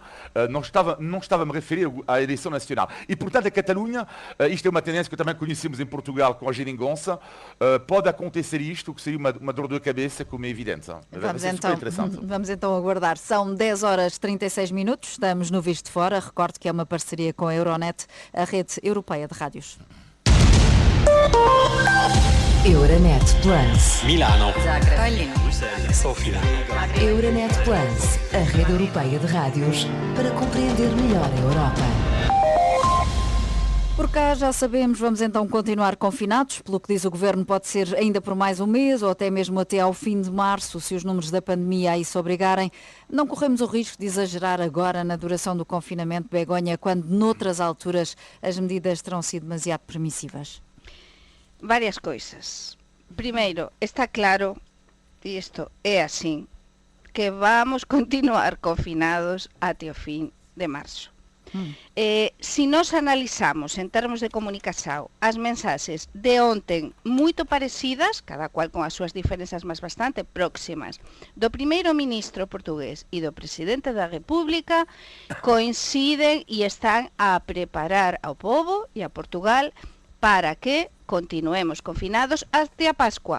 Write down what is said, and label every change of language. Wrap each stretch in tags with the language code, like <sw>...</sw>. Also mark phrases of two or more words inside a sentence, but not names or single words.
<pt>Não estava a me referir à eleição nacional. E, portanto, a Catalunha, isto é uma tendência que também conhecemos em Portugal com a geringonça, pode acontecer isto, que seria uma dor de cabeça, como é evidente. Vamos então aguardar. São 10h36, estamos no Visto de Fora. Recordo que é uma parceria com a Euronet, a rede europeia de rádios. Euronet Plus. Milano. Zagreb. Sofia. Euronet Plus, a rede europeia de rádios para compreender melhor a Europa. Por cá já sabemos, vamos então continuar confinados, pelo que diz o Governo pode ser ainda por mais um mês ou até mesmo até ao fim de março, se os números da pandemia a isso obrigarem. Não corremos o risco de exagerar agora na duração do confinamento, Begonha, quando noutras alturas as medidas terão sido demasiado permissivas?</pt> <gl>Varias coisas.</gl> <pt>Primeiro, está claro, e isto é assim, que vamos continuar confinados até</pt> <gl>o fin de marzo. Se nós analizamos en termos de comunicación as mensaxes de ontem moito parecidas, cada cual con as súas diferenzas máis bastante próximas, do primeiro ministro portugués e do presidente da República, coinciden e están a preparar ao povo e a Portugal para que continuemos confinados até a Pascua.</gl>